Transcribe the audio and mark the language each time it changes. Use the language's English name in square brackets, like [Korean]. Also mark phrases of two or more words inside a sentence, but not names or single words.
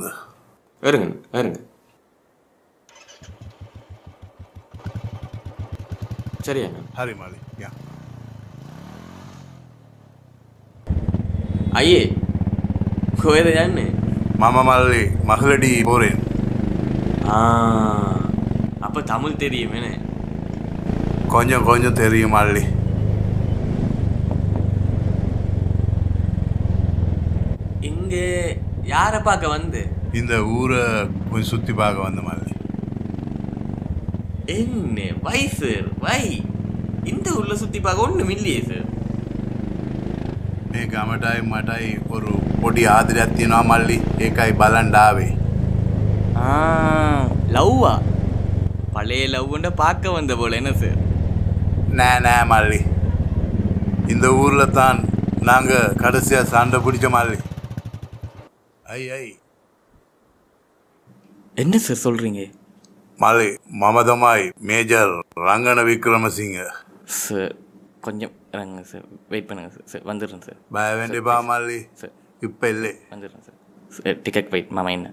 [Tamil] வருங்க. சரியா? [Sinhala] හරි මල්ලි. යා. අයියේ කොහෙද යන්නේ? මම මල්ලි මහලඩි පෝරෙන්. [Tamil] அப்ப தமிழ் தெரியுமே. கொஞ்சம் தெரியும் மல்லி. இங்கே யாரை பார்க்க வந்து? இந்த ஊரை கொஞ்சம் சுற்றி பார்க்க வந்த மல்லி. என்ன வை சார் வை, இந்த ஊர்ல சுற்றி பார்க்க ஒன்றும் இல்லையே சார். [Sinhala] මේ ගමටයි මටයි ஒரு පොඩි ආදරයක් තියෙනවා මල්ලි. ඒකයි බලන්න ආවේ. [Tamil] லவ்வா? பழைய லவ்வுண்ட பார்க்க வந்த போல என்ன சார்? நே மல்லி, இந்த ஊரில் தான் நாங்கள் கடைசியாக சண்டை பிடிச்ச மல்லி. ஐ என்ன சார் சொல்கிறீங்க? மல்லி [Sinhala] මම තමයි [Tamil] மேஜர் ரங்கன விக்ரமசிங்க. சார் கொஞ்சம் இறங்குங்க சார், வெயிட் பண்ணுங்க சார். சார் வந்துடுறேன் சார். பய வேண்டியப்பா மல்லி. சார் இப்போ இல்லை. வந்துடுறேன் சார். சார் [English] ticket wait [Tamil] மாமா என்ன?